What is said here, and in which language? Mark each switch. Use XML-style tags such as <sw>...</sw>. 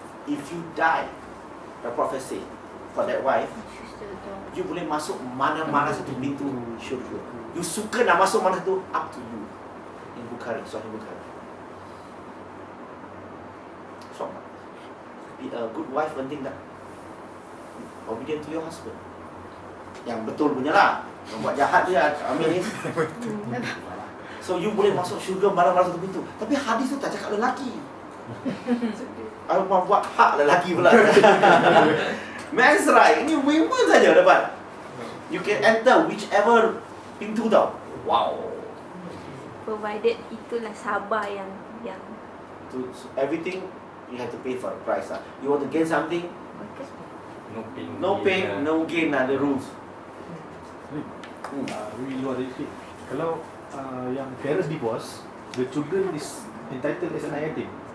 <en>If you die, the Prophet say, for that wife, you</en> <ms>boleh masuk mana-mana satu pintu syurga.</ms> <en>You</en> <ms>suka nak masuk mana tu,</ms> <en>up to you. In</en> <ms>Bukhari, Sahih Bukhari.</ms> <en>So, be a good wife</en> <ms>penting tak?</ms> <en>Obedient to your husband.</en> <ms>Yang betul punya lah. Yang buat jahat dia ambil ni.</ms> <en>So you</en> <ms>boleh masuk syurga mana-mana satu pintu. Tapi hadis tu tak cakap lelaki. Apa buat hak lelaki pula.</ms> <en>Men's right.</en> <ms>Ini</ms> <en>women</en> <ms>saja dapat.</ms> <en>You can enter whichever</en> <ms>pintu tau.</ms> <en>Wow. Provided</en> <ms>itulah sabar yang</ms> <en>To everything you have to pay for the price lah. You want to gain something, no pain, no gain lah, the rules. Really</en> <ms>luar dari sikit. Kalau yang</ms> <en>parents divorce, the children is entitled as</en> <ms>anak yatim.</ms>